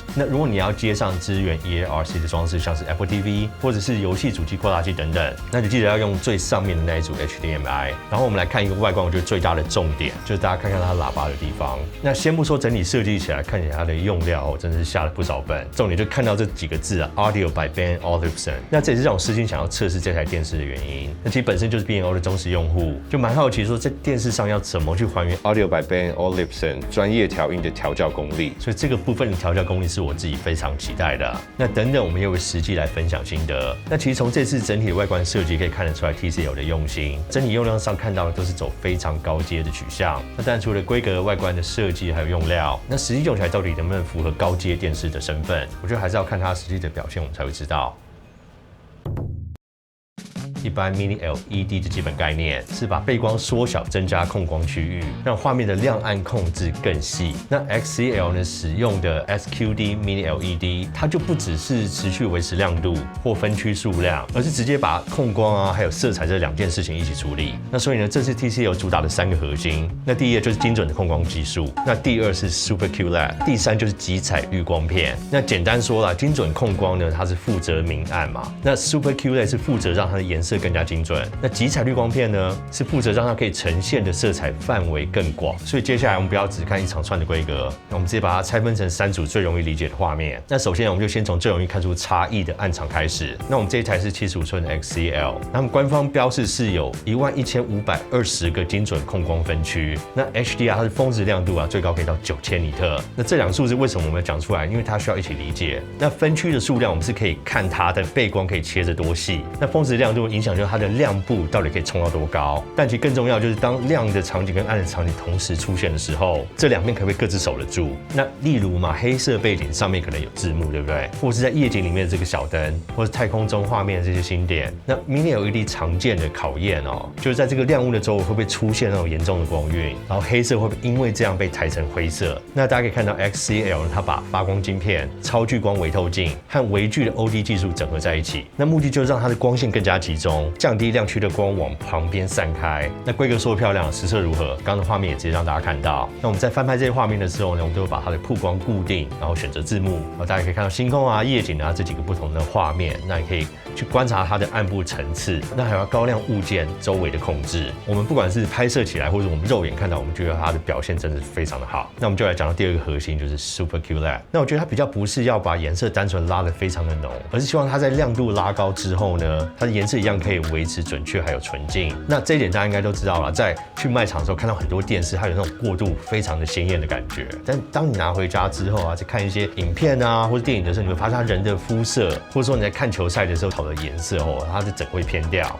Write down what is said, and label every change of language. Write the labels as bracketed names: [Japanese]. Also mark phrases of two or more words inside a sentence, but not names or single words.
[Chinese] 那如果你要接上支援 EARC 的裝置，像是 Apple TV 或者是遊戲主機擴大器等等，那就記得要用最上面的那一組 HDMI。然後我們來看一個外觀，我覺得最大的重點就是大家看看它喇叭的地方。那先不說整體設計起來看起來它的用料真的是下了不少本，重點就看到這幾個字啊 ，Audio by Ben Olufsen。那這也是讓我私心想要測試這台電視的原因。那其實本身就是 B&O 的忠實用戶，就蠻好奇說在電視上要怎麼去還原 Audio by Ben Olufsen 專業調音的調教功力。所以這個部分的調教功力是我自己非常期待的。那等等我們也會實際來分享心得。那其實從這次整體的外觀設計可以看得出來 TCL 的用心，整體用料上看到的都是走非常高階的取向。那當然除了規格、外觀的設計還有用料，那實際用起來到底能不能符合高階電視的身份，我覺得還是要看它實際的表現，我們才會知道。一般 Mini LED 的基本概念是把背光縮小，增加控光區域，讓畫面的亮暗控制更細。那 XCL 呢使用的 SQD Mini LED， 它就不只是持續維持亮度或分區數量，而是直接把控光啊還有色彩這2件事情一起處理。那所以呢，這是 TCL 主打的3個核心。那第一個就是精準的控光技術，那第2是 Super QLED， 第3就是極彩濾光片。那簡單說啦，精準控光呢，它是負責明暗嘛，那 Super QLED 是負責讓它的顏色更加精準，那極彩濾光片呢是負責讓它可以呈現的色彩範圍更廣。所以接下來我們不要只看一長串的規格，那我們直接把它拆分成3組最容易理解的畫面。那首先我們就先從最容易看出差異的暗場開始。那我們這一台是75寸的 XCL， 那麼官方標示是有11520個精準控光分區。那 HDR 它的峰值亮度啊最高可以到9000尼特。那這2個數字為什麼我們要講出來？因為它需要一起理解。那分區的數量我們是可以看它的背光可以切得多細，那峰值亮度影響就是它的亮部到底可以衝到多高。但其實更重要就是當亮的場景跟暗的場景同時出現的時候，這2邊可不可以各自守得住？那例如嘛，黑色背景上面可能有字幕，對不對？或是在夜景裡面的這個小燈，或是太空中畫面的這些星點。那 Mini LED 常見的考驗哦，就是在這個亮物的周圍會不會出現那種嚴重的光暈，然後黑色會不會因為這樣被抬成灰色？那大家可以看到 XCL 它把發光晶片、超聚光微透鏡和微距的 OD 技術整合在一起，那目的就是讓它的光線更加集中，降低亮区的光往旁邊散開。那規格說得漂亮，實測如何？剛剛的畫面也直接讓大家看到。那我們在翻拍這些畫面的時候呢，我們都會把它的曝光固定，然後選擇字幕，然後大家可以看到星空啊、夜景啊這幾個不同的畫面。那你可以去觀察它的暗部層次，那還有高亮物件周圍的控制。我們不管是拍攝起來，或者我們肉眼看到，我們覺得它的表現真的是非常的好。那我們就來講到第二個核心，就是 Super QLED。那我覺得它比較不是要把顏色單純拉得非常的濃，而是希望它在亮度拉高之後呢，它的顏色一樣可以維持準確還有純淨。那這一點大家應該都知道了，在去賣場的時候看到很多電視，它有那種過度非常的鮮豔的感覺。但當你拿回家之後啊，在看一些影片啊或者電影的時候，你會發現它人的膚色，或者說你在看球賽的時候，草的顏色哦，它是整會偏掉。